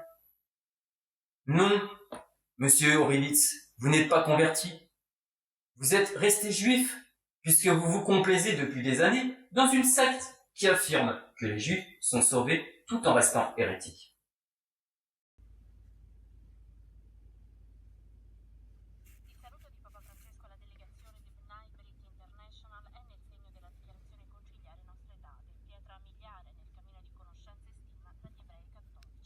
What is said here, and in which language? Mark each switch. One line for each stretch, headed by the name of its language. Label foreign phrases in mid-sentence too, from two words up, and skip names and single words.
French: Non, monsieur Horowitz, vous n'êtes pas converti. Vous êtes resté juif, puisque vous vous complaisez depuis des années dans une secte qui affirme que les juifs sont sauvés tout en restant hérétiques.
Italian: Il saluto di Papa Francesco alla delegazione di B'nai B'rith International è nel segno della dichiarazione conciliare nostre date, pietra miliare nel cammino di conoscenza e stima tra gli ebrei cattolici.